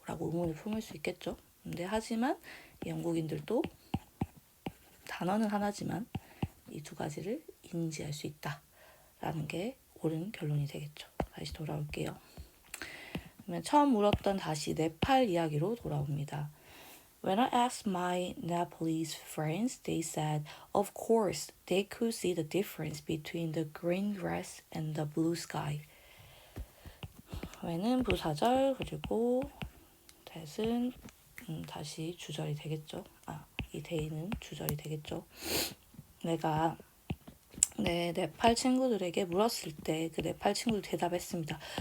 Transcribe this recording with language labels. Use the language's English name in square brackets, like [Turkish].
[Korean] 라고 의문을 품을 수 있겠죠. 근데 하지만 영국인들도 단어는 하나지만 이 두 가지를 인지할 수 있다 라는 게 옳은 결론이 되겠죠. 다시 돌아올게요. 그러면 처음 물었던 다시 네팔 이야기로 돌아옵니다. [English] When I asked my Nepalese friends, they said, of course, they could see the difference between the green grass and the blue sky. [Korean] when은 부사절 그리고 that은 다시 주절이 되겠죠. 이 they는 주절이 되겠죠. 내가 내 네팔 친구들에게 물었을 때 그 네팔 친구들 대답했습니다.